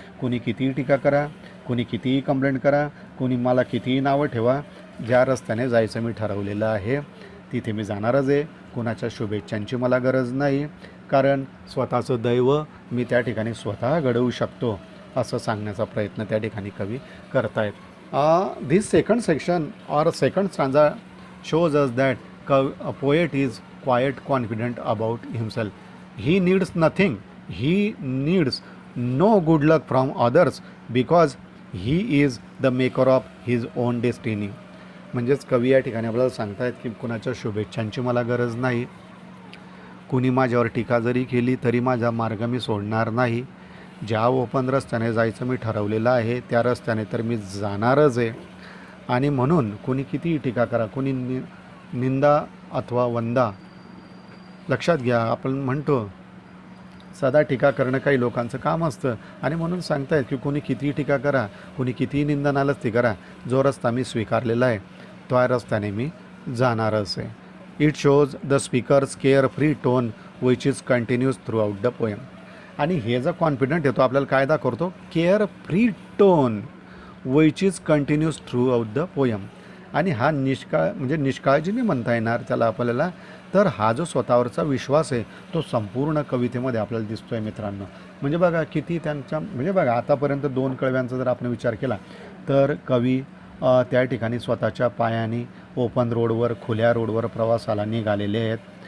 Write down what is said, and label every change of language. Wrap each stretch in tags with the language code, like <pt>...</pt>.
<mr>कुणी कितीही टीका करा, कुणी कितीही कंप्लेंट करा, कुणी मला कितीही नावं ठेवा, ज्या रस्त्याने जायचं मी ठरवलेलं आहे तिथे मी जाणारच आहे. कुणाच्या शुभेच्छांची मला गरज नाही, कारण स्वतःचं दैव मी त्या ठिकाणी स्वतः घडवू शकतो, असं सांगण्याचा प्रयत्न त्या ठिकाणी कवी करतायत.</mr> <en>This second section or second stanza shows us that a poet is quite confident about himself. He needs nothing. He needs no good luck from others because he is the maker of his own destiny.</en> <mr>म्हणजेच कवी या ठिकाणी आपल्याला सांगतायत की कुणाच्या शुभेच्छांची मला गरज नाही. कुणी माझ्यावर टीका जरी केली तरी माझा मार्ग मी सोडणार नाही. ज्या ओपन रस्त्याने जायचं मी ठरवलेलं आहे त्या रस्त्याने तर मी जाणारच आहे. आणि म्हणून कुणी कितीही टीका करा, कुणी निंदा अथवा वंदा, लक्षात घ्या आपण म्हणतो सदा टीका करणं काही लोकांचं काम असतं. आणि म्हणून सांगतायत की कुणी कितीही टीका करा, कुणी कितीही निंदा नालस्ती करा, जो रस्ता मी स्वीकारलेला आहे त्या रस्त्याने मी जाणारच आहे.</mr> <en>It shows the speaker's carefree tone which is continues throughout the poem.</en> <mr>आणि हे जर कॉन्फिडंट येतो आपल्याला काय दाखवतो?</mr> <en>Carefree tone which is continues throughout the poem.</en> <mr>आणि हा म्हणजे निष्काळजीने म्हणता येणार त्याला आपल्याला. तर हा जो स्वतःवरचा विश्वास आहे तो संपूर्ण कवितेमध्ये आपल्याला दिसतो आहे मित्रांनो. म्हणजे बघा किती त्यांच्या, म्हणजे बघा आतापर्यंत 2 कळव्यांचा जर आपण विचार केला तर कवी त्या ठिकाणी स्वतःच्या पायाने ओपन रोडवर, खुल्या रोडवर प्रवासाला निघालेले आहेत.</mr>